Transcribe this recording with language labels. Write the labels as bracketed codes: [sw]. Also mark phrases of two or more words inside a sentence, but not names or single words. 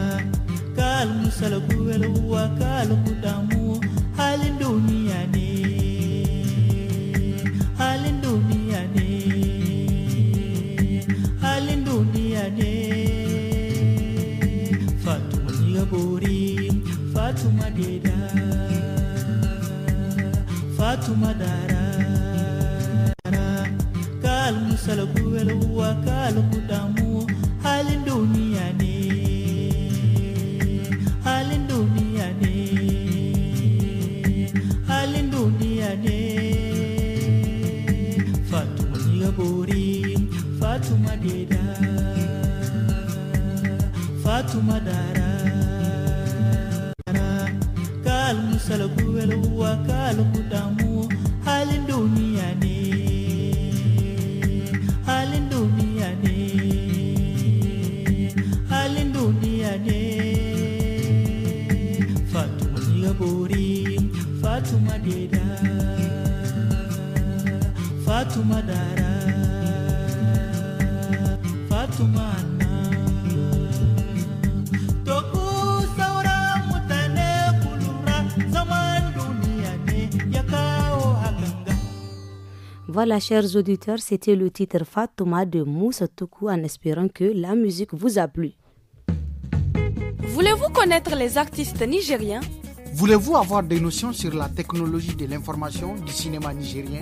[ha] Kal musalgu welwa kal kudamu halin duniya ne. Halin duniya ne. Halin duniya ne. Fatuma ni gabori Fatuma deda Fatuma dara kal musalgu welwa kal kudamu halin duniya ne. Halin duniya ne. Halin duniya ne. Fatuma ni gabori Fatuma deda Fatuma dara kal musalgu welwa kal kudamu halin duniya ne. Halin duniya ne. Halin duniya ne. Fatuma ni gabori Fatuma deda Fatuma dara Fatuma anna to ku saura mutane kulura zaman duniya ne ya kawo hakanga. [fr] Voilà, chers auditeurs, c'était le titre Fatouma de Moussa Toukou en espérant que la musique vous a plu. Voulez-vous connaître les artistes nigériens? Voulez-vous avoir des notions sur la technologie de l'information du cinéma nigérien?